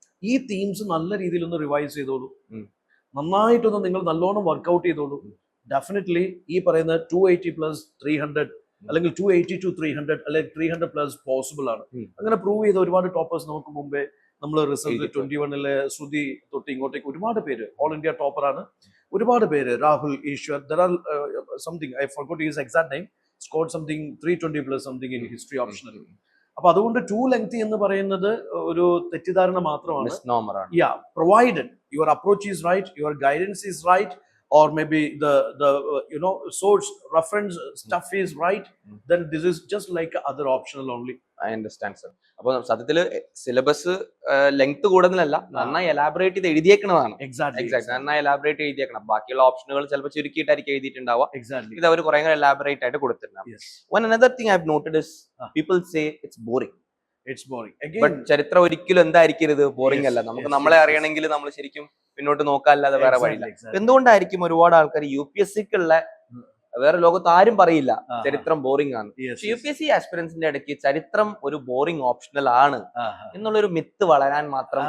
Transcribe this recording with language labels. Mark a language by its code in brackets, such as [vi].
[ml] ഈ തീംസ് നല്ല രീതിയിൽ ഒന്ന് റിവൈസ് ചെയ്തോളൂ, നന്നായിട്ടൊന്ന് നിങ്ങൾ നല്ലോണം വർക്ക്ഔട്ട് ചെയ്തോളൂ. ഡെഫിനറ്റ്ലി ഈ പറയുന്ന 280 + 300 അല്ലെങ്കിൽ 280 to 300 അല്ലെങ്കിൽ 300+ പോസിബിൾ ആണ്. അങ്ങനെ പ്രൂവ് ചെയ്ത ഒരുപാട് ടോപ്പേഴ്സ് നമുക്ക് മുമ്പേ നമ്മൾ റിസൾട്ട് 21 ശ്രുതി തൊട്ട് ഇങ്ങോട്ടേക്ക് ഒരുപാട് പേര് ഓൾ ഇന്ത്യ ടോപ്പറാണ്. ഒരുപാട് പേര് [en] Rahul, Eshwar, there are something I forgot his exact name, scored something 320+ something in history optional. [ml] അപ്പൊ അതുകൊണ്ട് ടു ലെങ്തി എന്ന് പറയുന്നത് ഒരു തെറ്റിദ്ധാരണ മാത്രമാണ്. [en] Yeah, provided your approach is right, your guidance is right, or maybe the source reference stuff is right, then this is just like other optional only. I understand, sir. [ml] അപ്പോൾ സത്യത്തിൽ syllabus length കൂടുതലല്ല, നന്നായി elaborate ചെയ്ത് എഴുതിയേക്കുന്നതാണ്. [en] Exactly. [ml] നന്നായി elaborate ചെയ്തേക്കണം. ബാക്കിയുള്ള ഓപ്ഷനുകൾ ചിലപ്പോൾ ചുരുക്കിയിട്ടായിരിക്കും എഴുതിയിട്ടുണ്ടാവുക. [en] Exactly. [ml] ഇത് അവർ കുറെ എലാബറേറ്റ് ആയിട്ട് കൊടുത്തിട്ടുണ്ടാവും. [en] One another thing I've noted is people say it's boring. It's boring. Again, [ml] but ചരിത്രം ഒരിക്കലും എന്തായിരിക്കരുത്, ബോറിംഗ് അല്ല. നമുക്ക് നമ്മളെ അറിയണമെങ്കിൽ നമ്മൾ ശരിക്കും പിന്നോട്ട് നോക്കാല്ലാതെ വേറെ വഴിയില്ല. എന്തുകൊണ്ടായിരിക്കും ഒരുപാട് ആൾക്കാർ UPSCക്കുള്ള വേറെ ലോകത്ത് ആരും പറയില്ല ചരിത്രം ബോറിംഗ് ആണ്. UPSC ആസ്പിറൻസിന്റെ ഇടയ്ക്ക് ചരിത്രം ഒരു ബോറിംഗ് ഓപ്ഷണൽ ആണ് എന്നുള്ളൊരു മിത്ത് വളരാൻ മാത്രം.